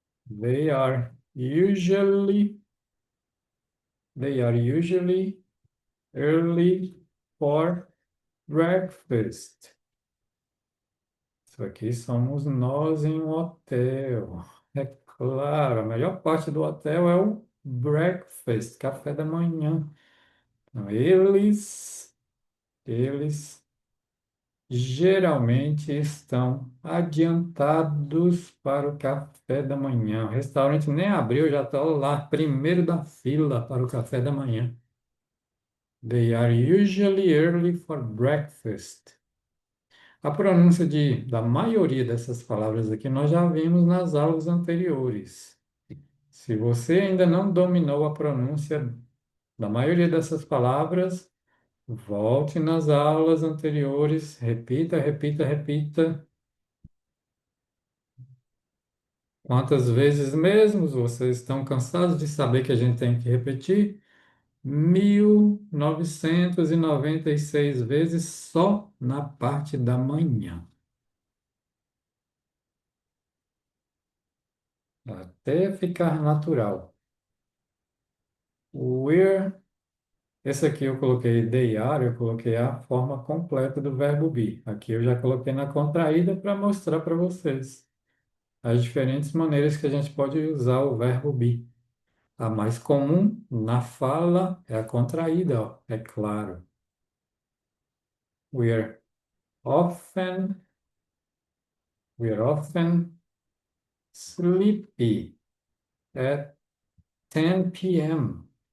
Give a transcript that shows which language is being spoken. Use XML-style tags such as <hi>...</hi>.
<en>They are usually, they are usually early for breakfast.</en> <pt>Isso aqui somos nós em um hotel. É claro, a melhor parte do hotel é o breakfast, café da manhã. Então, eles geralmente estão adiantados para o café da manhã. O restaurante nem abriu, já está lá, primeiro da fila para o café da manhã.</pt> <en>They are usually early for breakfast.</en> <pt>A pronúncia da maioria dessas palavras aqui nós já vimos nas aulas anteriores. Se você ainda não dominou a pronúncia da maioria dessas palavras, volte nas aulas anteriores, repita, repita, repita. Quantas vezes mesmo vocês estão cansados de saber que a gente tem que repetir? 1996 vezes só na parte da manhã, até ficar natural. We're, esse aqui eu coloquei</pt> <en>they are,</en> <pt>eu coloquei a forma completa do verbo be. Aqui eu já coloquei na contraída para mostrar para vocês as diferentes maneiras que a gente pode usar o verbo be. A mais comum na fala é a contraída, ó, é claro.</pt> <en>We're often, we're often sleepy at 10 p.m.</en>